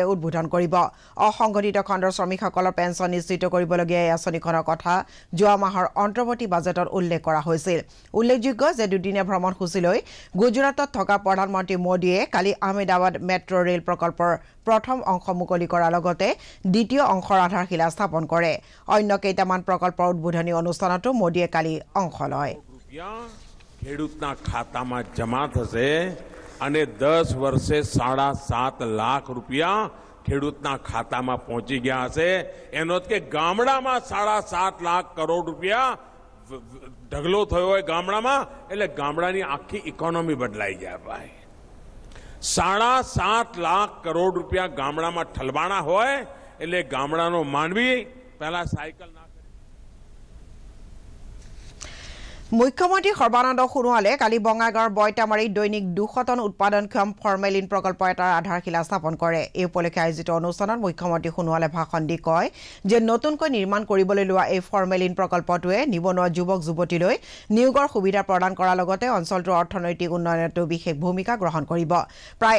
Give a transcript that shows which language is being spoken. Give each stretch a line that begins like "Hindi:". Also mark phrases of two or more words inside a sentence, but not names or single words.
Assamese: উদ্বোধন কৰিব অসংগঠিত খণ্ডৰ শ্ৰমিকসকলৰ পেঞ্চন নিশ্চিত কৰিবলগীয়া এই আঁচনিখনৰ কথা যোৱা মাহৰ অন্তৰ্বৰ্তী বাজেটত উল্লেখ কৰা হৈছিল উল্লেখযোগ্য যে দুদিনীয়া ভ্ৰমণসূচীলৈ গুজৰাটত থকা প্ৰধানমন্ত্ৰী মোদীয়ে কালি আহমেদাবাদ মেট্ৰ ৰেল প্ৰকল্পৰ প্ৰথম অংশ মুকলি কৰাৰ লগতে দ্বিতীয় অংশৰ আধাৰশিলা স্থাপন কৰে অন্য কেইটামান প্ৰকল্পৰ উদ্বোধনী অনুষ্ঠানতো মোদীয়ে কালি অংশ লয়
Gujarati: ખેડૂતના ખાતામાં જમા થશે અને 10 વર્ષે 7.5 લાખ રૂપિયા ખેડૂતના ખાતામાં પહોંચી ગયા હશે એનો કે ગામડામાં 7.5 લાખ કરોડ રૂપિયા ઢગલો થયો હોય ગામડામાં એટલે ગામડાની આખી ઇકોનોમી બદલાઈ જાય ભાઈ 7.5 લાખ કરોડ રૂપિયા ગામડામાં ઠલવાણા હોય એટલે ગામડાનો માનવી પહેલા સાયકલ ના
Assamese: মুখ্যমন্ত্ৰী সৰ্বানন্দ সোণোৱালে কালি বঙাইগাঁৱৰ বইতামাৰীত দৈনিক 200 টন উৎপাদনক্ষম ফৰ্মেলিন প্ৰকল্প এটাৰ আধাৰশিলা স্থাপন কৰে এই উপলক্ষে আয়োজিত অনুষ্ঠানত মুখ্যমন্ত্ৰী সোণোৱালে ভাষণ দি কয় যে নতুনকৈ নিৰ্মাণ কৰিবলৈ লোৱা এই ফৰ্মেলিন প্ৰকল্পটোৱে নিবনুৱা যুৱক যুৱতীলৈ নিয়োগৰ সুবিধা প্ৰদান কৰাৰ লগতে অঞ্চলটোৰ অৰ্থনৈতিক উন্নয়নতো বিশেষ ভূমিকা গ্ৰহণ কৰিব প্ৰায়